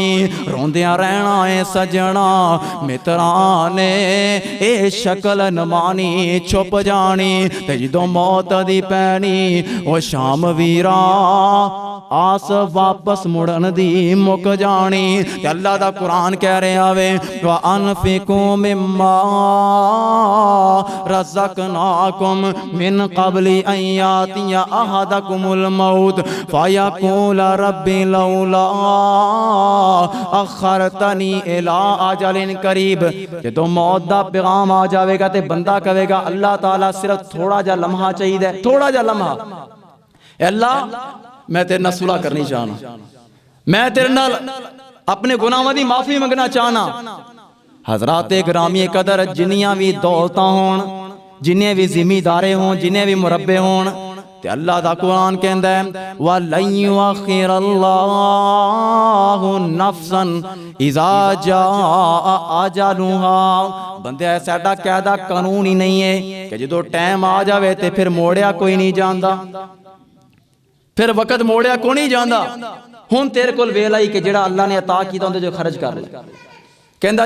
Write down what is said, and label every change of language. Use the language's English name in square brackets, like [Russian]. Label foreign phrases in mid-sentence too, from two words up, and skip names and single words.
[Punjabi] روندیاں رہنا ہے سجنا، متراں نے اے شکل نمانی چھپ جانی. تے جدوں موت دی پینی او شام ویرا، آس واپس مڑن دی مک جانی. تے اللہ دا قرآن کہہ رہا وے, [Arabic] وأنفقوا مما رزقناكم من قبل أن يأتي أحدكم الموت فيقول رب لولا أخرتني إلى أجل قريب. [Punjabi] جدوں موت دا پیغام آ جائے گا تو بندہ کہے گا اللہ تعالیٰ صرف تھوڑا جا لمحہ چاہیے، تھوڑا جا لمحہ. اللہ میں تیرے نال صلح کرنی چاہنا، میں تیرے نال اپنے گناہوں دی معافی منگنا چاہنا. حضرات گرامی قدر جنیاں بھی دولتاں ہون، جنے بھی زمیندارے ہوں، جنے بھی مربعے ہون، تے اللہ دا قرآن کہندا ہے [Arabic] ولن يؤخر الله نفسا إذا جاء أجلها. [Punjabi] بندے ساڈا قاعدہ قانون ہی نہیں ہے کہ جدوں ٹائم آ جاوے تے پھر موڑیا کوئی نہیں جاندا، پھر وقت موڑیا کوئی نہیں جاندا. ہن تیرے کول ویلا ہی کہ جیہڑا اللہ نے عطا کیتا اوہدے جو خرچ کر لے.